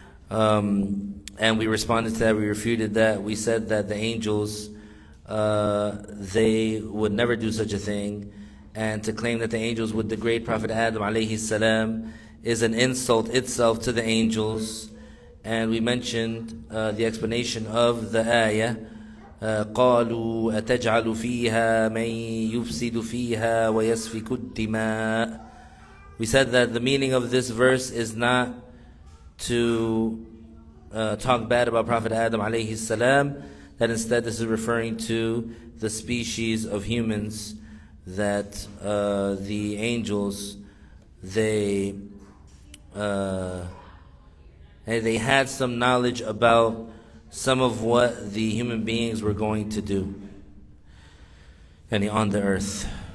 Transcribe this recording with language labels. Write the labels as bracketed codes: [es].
[en] And we responded to that, we refuted that. We said that the angels, they would never do such a thing. And to claim that the angels would degrade Prophet Adam alayhi salam is an insult itself to the angels. And we mentioned the explanation of the ayah. [ar] قالوا أتجعل فيها من يفسد فيها ويسفك الدماء. [en] We said that the meaning of this verse is not to talk bad about Prophet Adam alayhi salam, that instead this is referring to the species of humans, that the angels, they had some knowledge about some of what the human beings were going to do on the earth.